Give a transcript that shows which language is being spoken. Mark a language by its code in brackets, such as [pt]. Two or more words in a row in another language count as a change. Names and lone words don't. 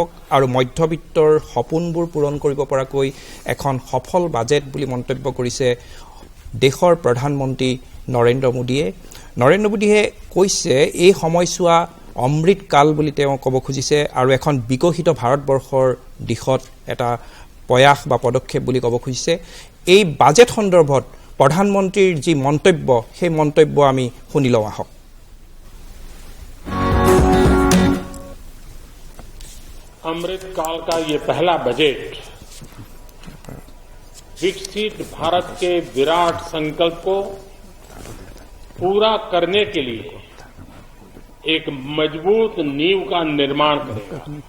[as] আৰু মধ্যবিত্তৰ সপোনবোৰ পূৰণ কৰিব পৰাকৈ এখন সফল বাজেট বুলি মন্তব্য কৰিছে দেশৰ প্ৰধানমন্ত্ৰী নৰেন্দ্ৰ মোদীয়ে কৈছে এই সময়ছোৱা অমৃত কাল বুলি তেওঁ ক'ব খুজিছে আৰু এখন বিকশিত ভাৰতবৰ্ষৰ দিশত এটা প্ৰয়াস বা পদক্ষেপ বুলি ক'ব খুজিছে এই বাজেট সন্দৰ্ভত প্ৰধানমন্ত্ৰীৰ যি মন্তব্য সেই মন্তব্য আমি শুনি লওঁ আহক [hi] अमृत काल का ये पहला बजट विकसित भारत के विराट संकल्प को पूरा करने के लिए एक मजबूत नींव का निर्माण करेगा